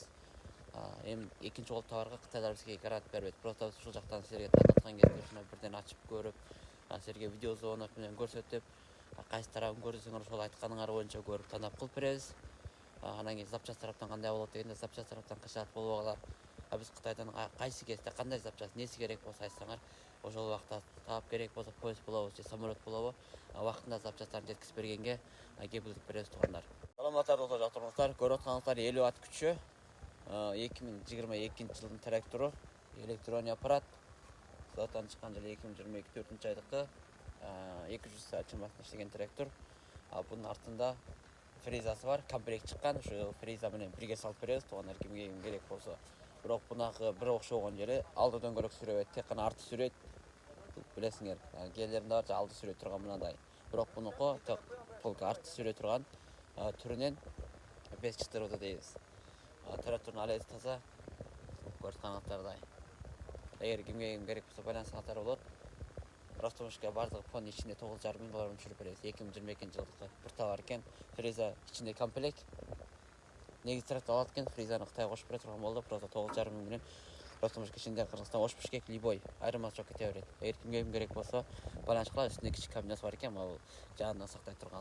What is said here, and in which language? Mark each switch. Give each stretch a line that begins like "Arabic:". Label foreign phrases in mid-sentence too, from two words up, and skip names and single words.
Kazakh: Екінші қол товарға Қытайлар бізге гарант бермейді. Просто сол жақтан сіздерге танытқан кезде бірден ашып көріп, сіздерге
Russian: видео звонок
Kazakh: менен көрсетіп, қайсы тарабын көрсеңіздер сол айтқаныңар бойынша көріп таңдап қылып береміз. Анан кейін запчасть тараптан қандай болады дегенде запчасть тараптан қажет болуп алар. Біз Қытайдан қайсы кезде қандай запчасть несі керек болса айтсаңар, ошол уақытта тап керек болса поезд болобу же самолет болобу, уақытында запчасттарын жеткізіп бергенге кепілдік береміз туғандар. Саламаттар достар, жақтырмаңыздар. Көріп отқаныңыздар 50 Вт күші 2022 жылдың тракторы,
Russian: электронный аппарат.
Kazakh: Заводтан шыққан жылы 2022 4 айдықта 200 саат шамасында іштеген трактор. Бұның артында фрезасы бар, комплект шыққан,
Kyrgyz: ошо фреза менен бирге салып беребиз, тугандар кимге керек болсо. Бирок бунакы бир окшогон жери алды дөңгөлөк сүрөбөйт, тек гана арты сүрөйт. Билесиңер, келдеринде бар, алды сүрөй турган мындай. Бирок бунуку тек арты сүрөй турган түрүнөн 5 чыктырды дейбиз. Трактордун алети таза, көрсөткөндөй. Эгер кимге керек болсо байлансаңыздар болот.
Kazakh: Ростомышқа бардығы фон ішінде $9,500 түшіріп береміз. 2022 жылдықта бір товар екен. Фреза ішінде комплект. Негізі трактор алады екен, фрезаны Қытайға қосып бере тұрған болды. Просто $9,500 менен Ростомышқа ішінде Қырғызстан қосып бішкек любой айырмасы жоқ кете береді. Егер кімге керек болса, байланыш қылады. Үстінде кіші кабинасы бар екен, ол жанынан сақтай тұрған.